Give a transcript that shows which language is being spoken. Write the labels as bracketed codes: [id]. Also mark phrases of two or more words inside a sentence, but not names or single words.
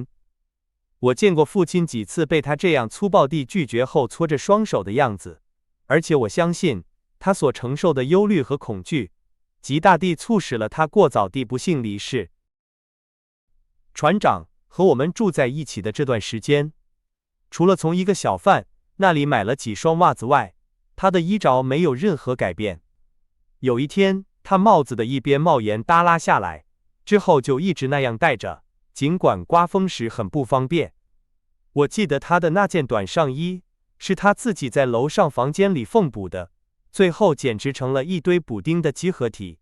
[zh] 我見過父親幾次被他這樣粗暴地拒絕後搓着雙手的樣子，而且我相信他所承受的憂慮和恐懼，極大地促使了他過早地不幸離世。船長和我們住在一起的這段時間，除了從一個小販那裡買了幾雙襪子外，他的衣着沒有任何改變。有一天， 他帽子的一邊帽檐耷拉下來，之後就一直那樣戴着，儘管刮風時很不方便。我記得他的那件短上衣是他自己在樓上房間裡縫補的，最後簡直成了一堆補丁的集合體。